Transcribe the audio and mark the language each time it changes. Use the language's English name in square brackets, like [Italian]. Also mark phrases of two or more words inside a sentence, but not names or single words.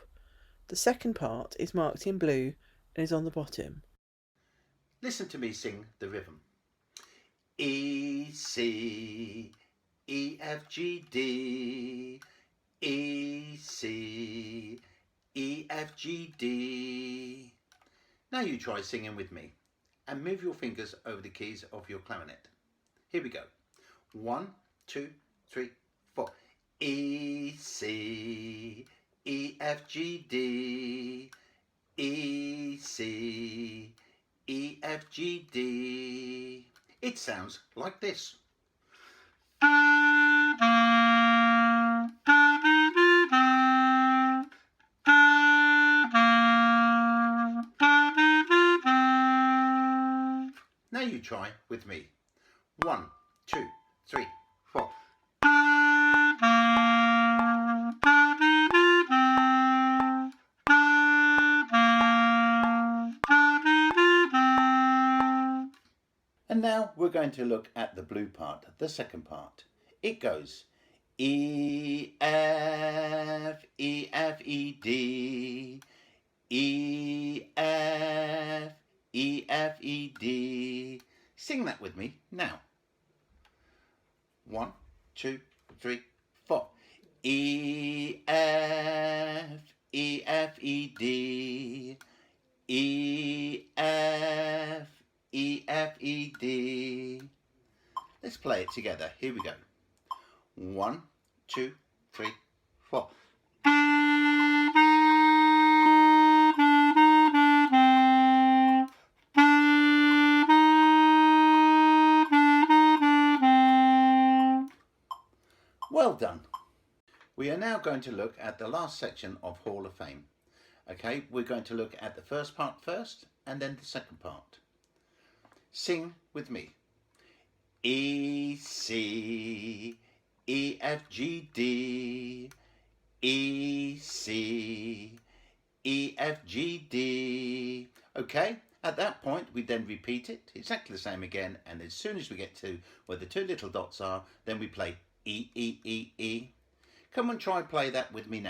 [English] The second part is marked in blue and is on the bottom. Listen to me sing the rhythm. E, C, E, F, G, D. E, C, E, F, G, D. Now you try singing with me and move your fingers over the keys of your clarinet. Here we go. 1, 2, 3, 4. E, C, E, F, G, D. E, C, E, F, G, D. It sounds like this. Now you try with me. 1, 2, 3, 4. And now we're going to look at the blue part, the second part. It goes E, F, E, F, E, D. E, F, E, F, E, D. Sing that with me now. 1, 2, 3, 4. E, F, E, F, E, D. E, F, E, F, E, D. Let's play it together. Here we go. 1, 2, 3, 4. Well done. We are now going to look at the last section of Hall of Fame. Okay, we're going to look at the first part first and then the second part. Sing with me. E, C, E, F, G, D. E, C, E, F, G, D. Okay, at that point we then repeat it exactly the same again, and as soon as we get to where the 2 little dots are, then we play E, E, E, E. Come and try and play that with me now.